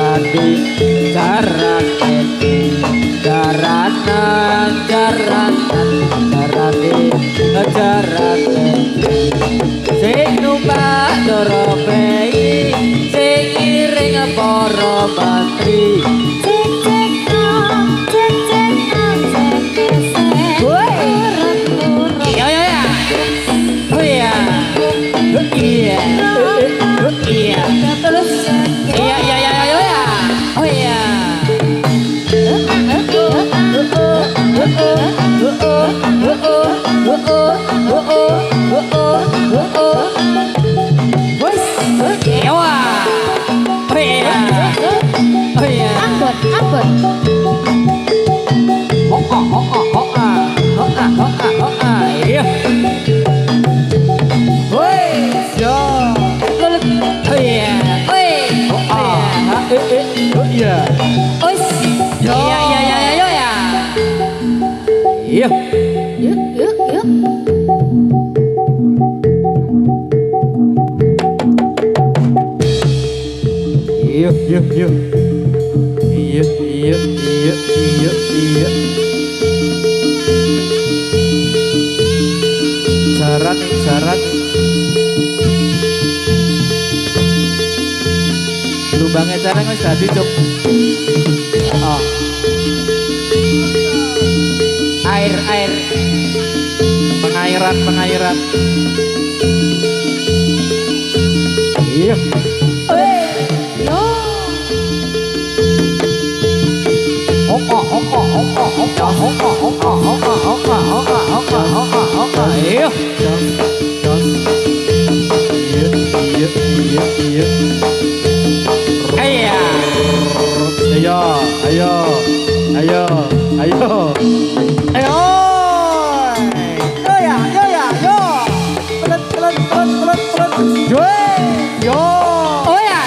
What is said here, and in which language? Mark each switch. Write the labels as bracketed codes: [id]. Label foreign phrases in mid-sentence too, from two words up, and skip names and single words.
[jv] di jarak jaranan jarane jarak sing numpak dorobei sing iring para mantri Cek cek nong, cek cek nong, cek kesek. Turut-turut. iya iya iya oh iya iya iya [id] Terus cek. iya iya iya iya iya oh iya Ewa. Oh iya. Oh iya. Ambon, ambon. Hoka hoka hoka. Hoka hoka hoka. Iya. Woi, yo. Oh iya. Woi. Oh iya. Oh iya. Oh iya iya iya iya iya iya. Iya. Yuk, yuk, yuk. Iya, iya, iya. Iya, iya, iya, iya, iya. [jv] Jaran, jaran. Lubangnya jaran wis dadi, Cuk. Oh. [id] Air air. Pengairan, pengairan. Iya. Yo. Hoka hoka hoka hoka hoka hoka hoka hoka hoka hoka hoka hoka. Iya. Jos, jos. Iya, iya, iya, iya. Iya. Ayo, ayo, ayo, ayo. Ayo. Yo ya, yo ya, yo. Pelet, pelet, pelet, pelet, pelet. Yo. Yo. Oh ya.